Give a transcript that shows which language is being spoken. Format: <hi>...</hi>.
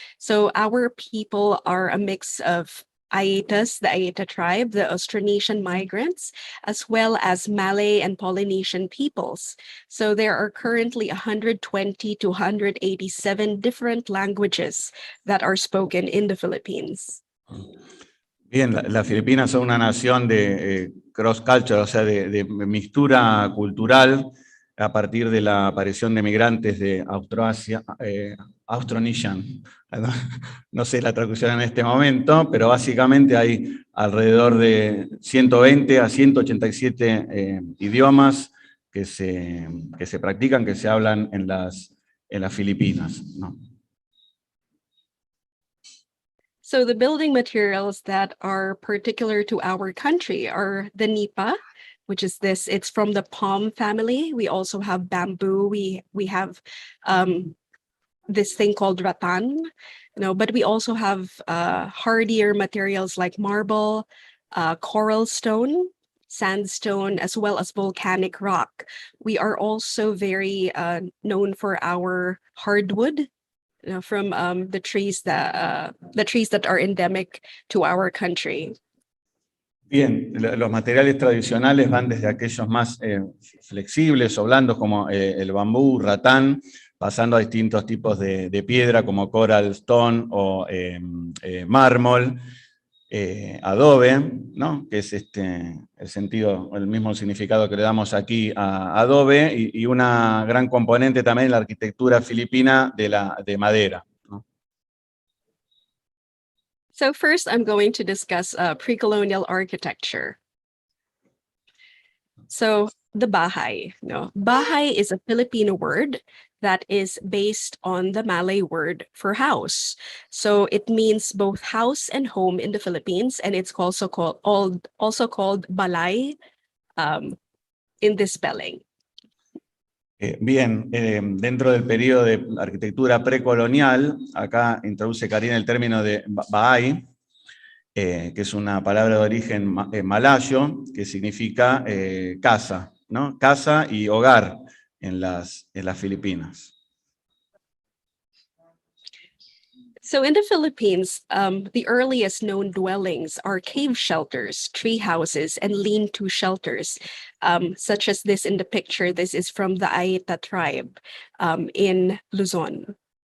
<en>So our people are a mix of Aetas, the Aeta tribe, the Austronesian migrants, as well as Malay and Polynesian peoples. So there are currently 120 to 187 different languages that are spoken in the Philippines.</en> <es>Bien, las Filipinas son una nación de cross-culture, o sea, de mixtura cultural a partir de la aparición de migrantes de Austroasia, Austronesian, no sé la traducción en este momento, pero básicamente hay alrededor de 120 a 187 idiomas que se practican, que se hablan en las Filipinas, ¿no?</es> <en>So the building materials that are particular to our country are the nipa, which is this, it's from the palm family. We also have bamboo. We have this thing called rattan, but we also have hardier materials like marble, coral stone, sandstone, as well as volcanic rock. We are also very known for our hardwood, from the trees that are endemic to our country.</en> <es>Bien, los materiales tradicionales van desde aquellos más flexibles o blandos como el bambú, ratán, pasando a distintos tipos de piedra como coral stone o mármol, adobe, ¿no?, que es el mismo significado que le damos aquí a adobe, y una gran componente también en la arquitectura filipina de madera, ¿no?</es> <en>So first, I'm going to discuss pre-colonial architecture. So the bahay. Bahay is a Filipino word that is based on the Malay word for house. So it means both house and home in the Philippines, and it's also called balay in this spelling.</en> <es>Bien, dentro del periodo de arquitectura precolonial, acá introduce Caryn el término de bahay, que es una palabra de origen malayo, que significa casa, ¿no?, casa y hogar en las Filipinas.</es> <en>So in the Philippines, the earliest known dwellings are cave shelters, tree houses, and lean-to shelters, such as this in the picture. This is from the Aeta tribe in Luzon.</en>